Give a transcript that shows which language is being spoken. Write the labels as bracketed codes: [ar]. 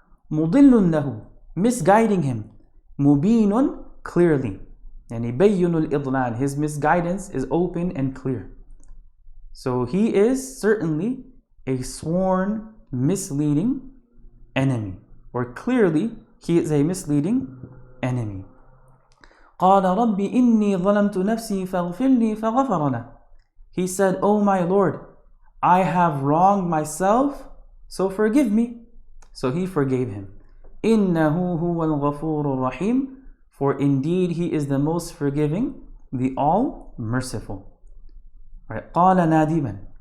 [ar] مضل له, [en] misguiding him. [ar] مبين, clearly. يعني بين الإضلال, [en] his misguidance is open and clear. So he is certainly a sworn, misleading enemy. Or clearly, he is a misleading enemy. [ar] قال رب إني ظلمت نفسي فاغفر لي فغفر له. [en] He said, "O my Lord, I have wronged myself, so forgive me." So he forgave him. [ar] إنه هو الغفور الرحيم. [en] For indeed he is the most forgiving, the all-merciful. Right. [ar] قال نادما.